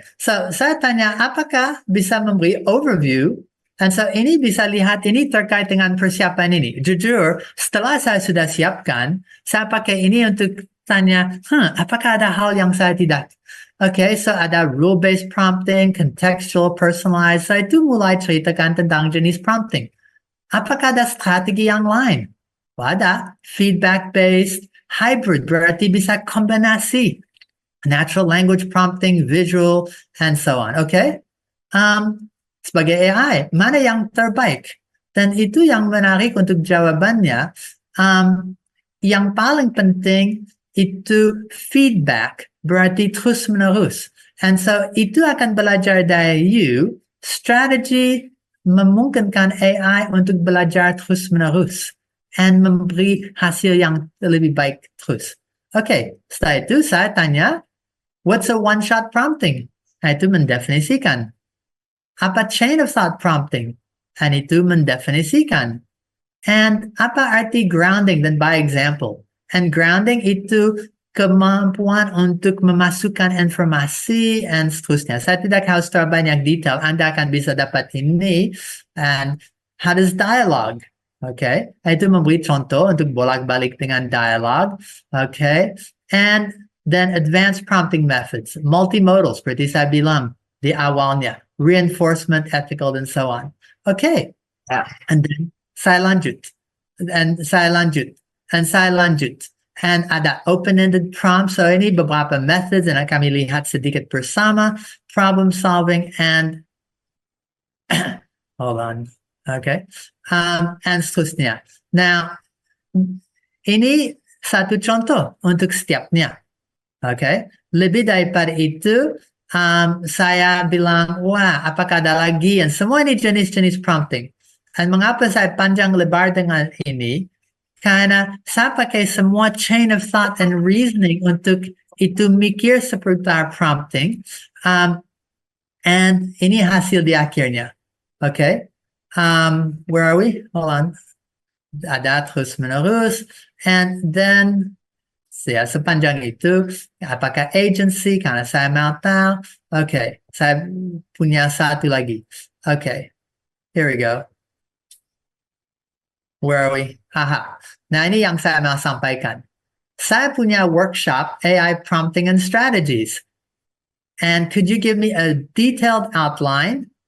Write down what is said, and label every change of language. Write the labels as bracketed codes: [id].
[id] So, saya tanya apakah bisa memberi overview, dan so ini bisa lihat ini terkait dengan persiapan ini. Jujur, setelah saya sudah siapkan, saya pakai ini untuk tanya, apakah ada hal yang saya tidak? [en] Oke, so ada rule-based prompting, contextual, personalized. [id] Saya itu mulai ceritakan tentang jenis prompting. Apakah ada strategi yang lain? Ada feedback-based, hybrid, berarti bisa kombinasi. [en] Natural language prompting, visual, and so on. Okay? [id] Sebagai AI, mana yang terbaik? Dan itu yang menarik untuk jawabannya. Yang paling penting itu feedback, berarti terus-menerus. [en] And so, [id] itu akan belajar dari you, strategi memungkinkan AI untuk belajar terus-menerus, and memberi hasil yang lebih baik terus. Oke, setelah itu saya tanya, [en] what's a one-shot prompting? [id] Nah, itu mendefinisikan. Apa chain of thought prompting? Dan itu mendefinisikan. And apa arti grounding dan [en] by example? [id] And grounding itu kemampuan untuk memasukkan informasi dan seterusnya. Saya tidak harus terbanyak detail, Anda akan bisa dapat ini. [en] And how does dialogue? Okay, [id] itu memberi contoh untuk bolak-balik dengan dialogue. [en] Okay, and then advanced prompting methods, multimodal [id] seperti saya bilang di awalnya, [en] reinforcement, ethical, and so on. Okay, [id] Ya. [en] and then [id] saya lanjut, and saya lanjut, and saya lanjut. And ada open-ended prompts. So ini beberapa methods yang kami lihat sedikit bersama. [en] Problem solving and hold on. Okay. And seterusnya. [id] Now, ini satu contoh untuk setiapnya. Okay. Lebih daripada itu, saya bilang, wah, apakah ada lagi? Dan semua ini jenis-jenis prompting. Dan mengapa saya panjang lebar dengan ini? Karena saya pakai semua [en] chain of thought and reasoning [id] untuk itu mikir seputar prompting. And ini hasil di akhirnya. [en] Okay. Where are we? Hold on. [id] Ada terus menerus. And then, ya, sepanjang itu, apakah agency? Karena saya mau tahu. Okay. Saya punya satu lagi. Okay. [en] Here we go. Where are we? Aha. [id] Nah, ini yang saya mau sampaikan. Saya punya workshop AI prompting and strategies. [en] And could you give me a detailed outline?